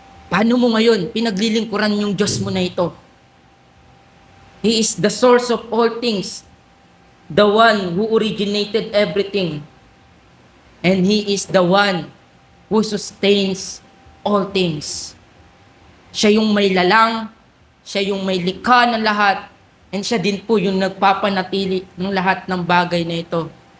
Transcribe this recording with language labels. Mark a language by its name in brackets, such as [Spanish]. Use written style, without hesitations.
[Filipino] Paano mo ngayon pinaglilingkuran yung Diyos mo na ito? [English] He is the source of all things, the one who originated everything, and He is the one who sustains all things. [Filipino] Siya yung may lalang, siya yung may likha ng lahat, and siya din po yung nagpapanatili ng lahat ng bagay na ito.